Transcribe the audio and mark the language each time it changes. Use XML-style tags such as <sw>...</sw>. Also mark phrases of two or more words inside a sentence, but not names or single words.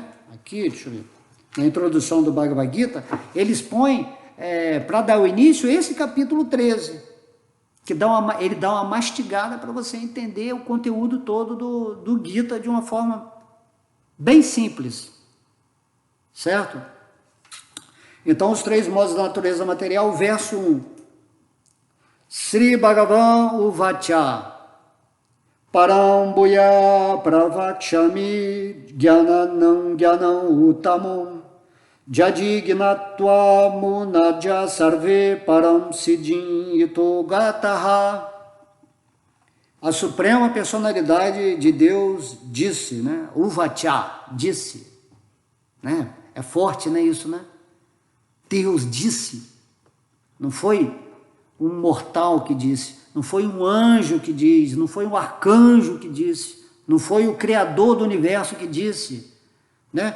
<pt>Aqui, deixa eu ver, na introdução do Bhagavad Gita, ele expõe, para dar o início, esse capítulo 13, que ele dá uma mastigada para você entender o conteúdo todo do Gita de uma forma bem simples, certo? Então, os 3 modos da natureza material, verso 1.</pt> <sa>Sri Bhagavan Uvacha Param Bhuya Pravakshami Jnanam Jnanam Uttamam Jadignatva Munaja Sarve Param Siddhim Ito Gataha.</sa> <pt>A Suprema Personalidade de Deus disse, né? Uvacha, disse, né? É forte, né, isso, né? Deus disse, não foi um mortal que disse, não foi um anjo que diz, não foi um arcanjo que disse, Não foi o Criador do universo que disse, né?</pt>